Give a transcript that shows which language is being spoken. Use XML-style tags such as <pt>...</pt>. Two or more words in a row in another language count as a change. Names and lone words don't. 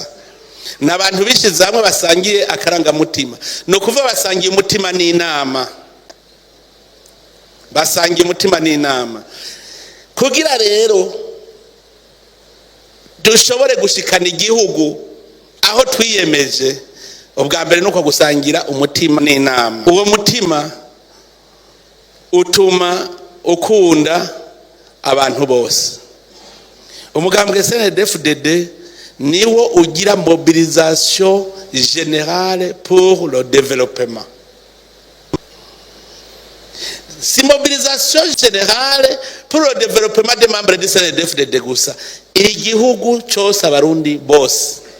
<rn>N'abantu bishize hamwe basangiye akaranga mutima, no kuvuga basangiye umutima n'inama, basangiye umutima n'inama kugira rero dushobore gushikana igihugu aho twiyemeje. Ubwa mbere nuko gusangira umutima n'inama. Uwo mutima utuma ukunda abantu bose. Umugambwe CNDD-FDD niwo ugira</rn> <fr>mobilisation générale pour le développement. Si mobilisation générale pour le développement des membres du CNDD-FDD</fr> <rn>gusa, igihugu cyose abarundi bose</rn>